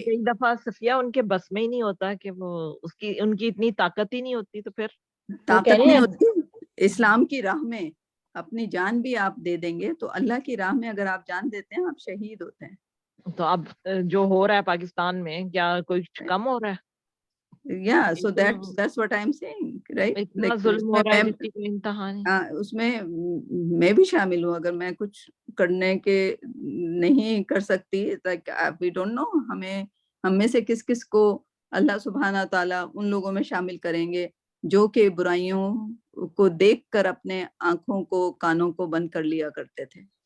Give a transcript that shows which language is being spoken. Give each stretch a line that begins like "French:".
Urdu: کئی دفعہ صفیہ ان کے بس میں ہی نہیں ہوتا کہ وہ ان کی اتنی طاقت ہی نہیں ہوتی, تو پھر طاقت نہیں ہوتی. اسلام کی راہ میں اپنی جان بھی آپ دے دیں گے, تو اللہ کی راہ میں اگر آپ جان دیتے ہیں آپ شہید ہوتے ہیں. تو اب جو ہو رہا ہے پاکستان میں, کیا کوئی کم ہو رہا ہے؟
English: Yeah, so that's what I'm saying, right?
Urdu: اتنا ظلم ہو رہا ہے جس کی کوئی انتہا نہیں. اس میں میں بھی شامل ہوں, اگر میں کچھ کرنے کے نہیں کر سکتی,
English: like we don't know,
Urdu: ہم میں سے کس کس کو اللہ سبحانہ تعالیٰ ان لوگوں میں شامل کریں گے جو کہ برائیوں کو دیکھ کر اپنے آنکھوں کو, کانوں کو بند کر لیا کرتے تھے.